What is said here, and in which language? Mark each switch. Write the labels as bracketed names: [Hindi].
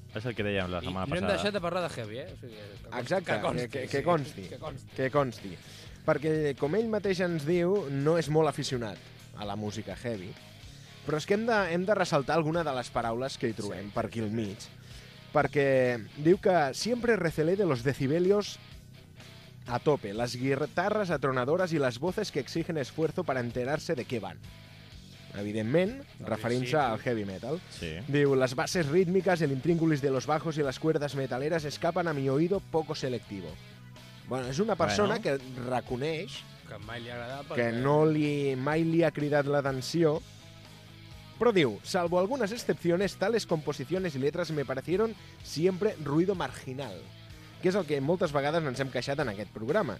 [Catalan] És el que dèiem la setmana passada. I no hem deixat de parlar de Heavy, eh? O sigui, exacte, que consti. Sí, que consti. Perquè, com ell mateix ens diu, no és molt aficionat a la música Heavy. Però és que hem de ressaltar alguna de les paraules que hi trobem, sí, per aquí al mig. Perquè diu que [Spanish] sempre recelé de los decibelios a tope, les guitarras atronadoras y las voces que exigen esfuerzo para enterarse de qué van. [Catalan] Evidentment, referint-se al heavy metal. Sí. [Spanish] Diu, les bases rítmiques, el intríngulis de los bajos y las cuerdas metaleras escapan a mi oído poco selectivo. [Catalan] Bueno, és una persona que reconeix que mai li ha agradat perquè... que mai li ha cridat l'atenció. [Spanish] Pero digo, salvo algunas excepciones, tales composiciones y letras me parecieron siempre ruido marginal, [Catalan] que és el que moltes vegades ens hem queixat en aquest programa.